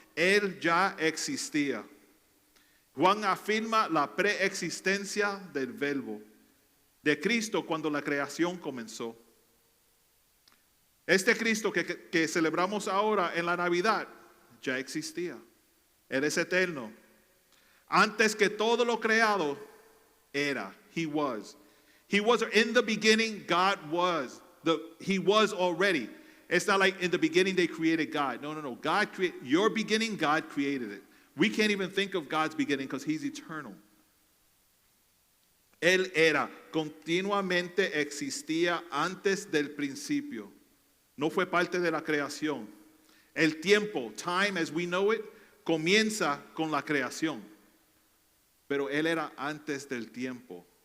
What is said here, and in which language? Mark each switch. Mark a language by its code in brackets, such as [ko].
[es] Él ya existía. Juan afirma la preexistencia del verbo de Cristo cuando la creación comenzó. Este Cristo que celebramos ahora en la Navidad ya existía. Él es eterno. Antes que todo lo creado era. [en] He was. He was in the beginning, God was. He was already. It's not like in the beginning they created God. No. God created your beginning, God created it. We can't even think of God's beginning because He's eternal. [es] Él era, continuamente existía antes del principio. No fue parte de la creación. El tiempo, [en] time as we know it, [es] comienza con la creación. Pero Él era antes del tiempo.